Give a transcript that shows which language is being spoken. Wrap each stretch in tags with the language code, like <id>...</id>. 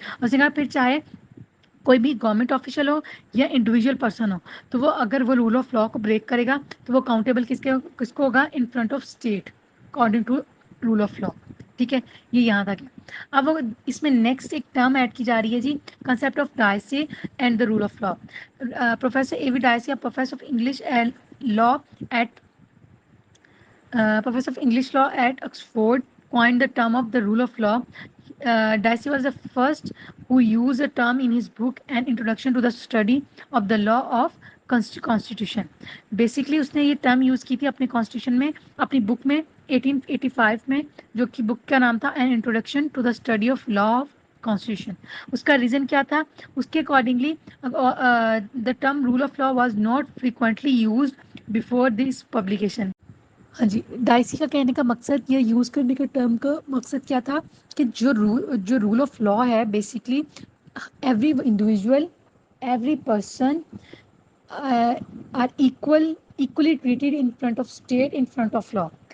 <ur>اس نے کہا پھر چاہے کوئی بھی گورنمنٹ آفیشیل ہو یا انڈیویجول پرسن ہو, تو وہ اگر وہ رول آف لا کو بریک کرے گا تو وہ اکاؤنٹیبل کس کو ہوگا,</ur> <en>In front of state according to rule of law.</en> <ur>ٹھیک ہے, یہ یہاں تک ہے. اب اس میں نیکسٹ ایک ٹرم ایڈ کی جا رہی ہے جی, concept of ڈائسی and the role of law.</ur> <en>Professor A V Dicey, professor of English and law at Professor of English Law at Oxford, coined the term of the rule of law. Dicey was the first who used the term in his book An Introduction to the Study of the Law of Constitution.</en> <ur>Basically اس نے یہ term use کی تھی اپنے constitution میں, اپنی بک میں 1885 میں, جو کہ بک کا نام تھا</ur> <en>An Introduction to the Study of Law of Constitution.</en> <ur>اس کا ریزن کیا تھا, اس کے accordingly</ur> <en>the term rule of law was not frequently used before this publication.</en> <ur>ہاں جی، ڈائسی کا کہنے کا مقصد یا یوز کرنے کے ٹرم کا مقصد کیا تھا کہ جو رول آف لا ہے basically</ur> <en>Every individual every person are equally treated in front of state in front of law.</en>